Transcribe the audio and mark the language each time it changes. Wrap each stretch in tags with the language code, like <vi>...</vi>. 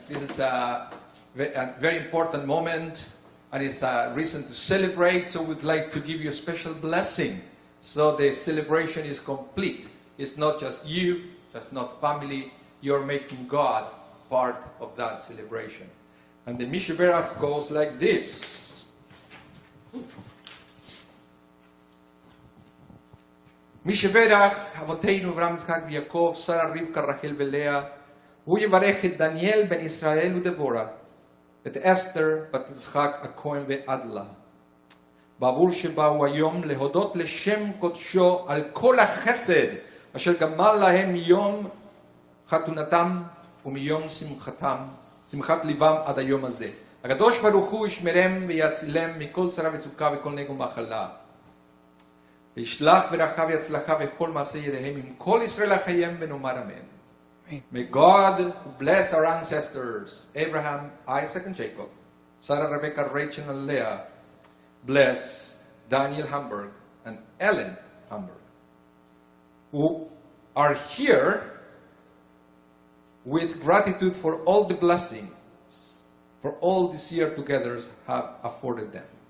<en>This is a very important moment, and it's a reason to celebrate, so we'd like to give you a special blessing. So the celebration is complete. It's not just you, just not family. You're making God part of that celebration. And the Mishaberach goes like this.</en> <he>Mishaberach, Avoteinu, Abraham, Yitzchak, Yaakov, Sarah, Rivka, Rachel, Belea, הוא יברך את דניאל בן ישראל ודבורה, את אסתר בת יצחק הכהן ועדלה, בעבור שבאו היום להודות לשם קודשו על כל החסד אשר גמל להם מיום חתונתם ומיום שמחת ליבם עד היום הזה. הקדוש ברוך הוא ישמרם ויצילם מכל צרה וצוקה וכל נגע ומחלה, וישלח ברכה והצלחה וכל מעשה ידיהם עם כל ישראל החיים, ונאמר אמן.</he> <en>May God who bless our ancestors, Abraham, Isaac, and Jacob, Sarah, Rebecca, Rachel, and Leah, bless Daniel Hamburg and Ellen Hamburg, who are here with gratitude for all the blessings, for all this year together have afforded them.</en>